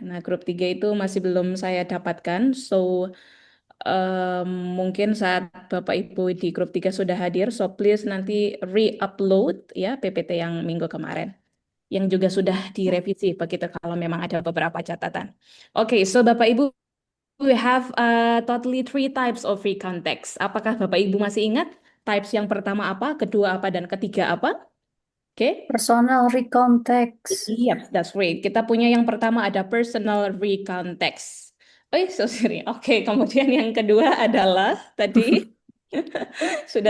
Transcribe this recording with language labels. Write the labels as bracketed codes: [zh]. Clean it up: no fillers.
[id] Nah, grup 3 itu masih belum saya dapatkan. So mungkin saat Bapak Ibu di grup 3 sudah hadir, [en] so please [id] nanti re-upload ya PPT yang minggu kemarin. Yang juga sudah direvisi begitu kalau memang ada beberapa catatan. [en] Oke, so Bapak Ibu, we have totally three types of free context. [id] Apakah Bapak Ibu masih ingat types yang pertama apa, kedua apa, dan ketiga apa? Oke. [en] Personal recontext. Iya, that's great. [id] Kita punya yang pertama ada personal recontext. [en] Oh, so sorry. [id] Oke, kemudian yang kedua adalah tadi sudah